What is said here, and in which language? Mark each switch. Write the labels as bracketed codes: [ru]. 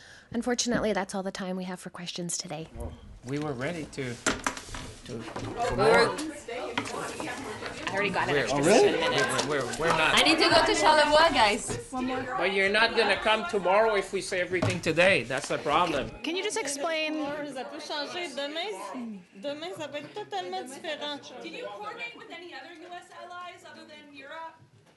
[en] Unfortunately, that's all the time we have for questions today. We were ready to I already got it. Oh, really? We're not. I need to go to Charlevoix, guys. But you're not going to come tomorrow if we say everything today. That's the problem. Can you just explain? [fr] Ça peut changer. Demain, ça peut être totalement différent. [en] Did you coordinate with any other U.S. allies other than Europe?